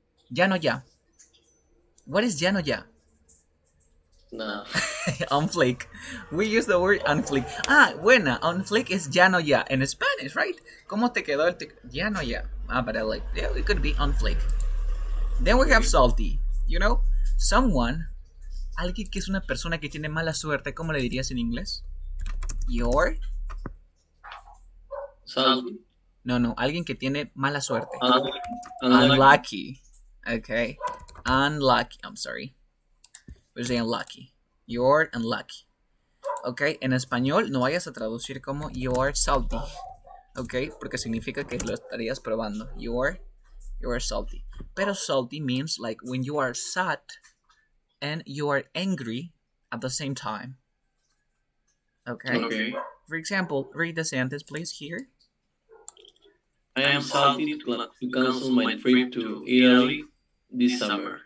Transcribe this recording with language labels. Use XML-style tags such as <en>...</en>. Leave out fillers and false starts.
<en>Ya no ya. What is ya no ya? No. On fleek. We use the word on fleek.</en> <es>Buena.</es> <en>On fleek is ya no ya in Spanish, right?</en> <es>¿Cómo te quedó el ya no ya?</es> <en>But I like, yeah, it could be on fleek. Then we have salty. You know, someone,</en> <es>alguien que es una persona que tiene mala suerte, ¿cómo le dirías en inglés?</es> <en>Your. Salty.</en> <es>No, alguien que tiene mala suerte.</es> <en>Unlucky. Unlucky. Okay. Unlucky. I'm sorry. We're saying unlucky. You're unlucky.</en> <es>Ok, en español no vayas a traducir como</es> <en>you're salty.</en> <es>Ok, porque significa que lo estarías probando.</es> <en>You're salty. Pero salty means like when you are sad and you are angry at the same time. Okay? For example, read the sentence please here. I am salty to cancel my trip to Italy this summer.</en>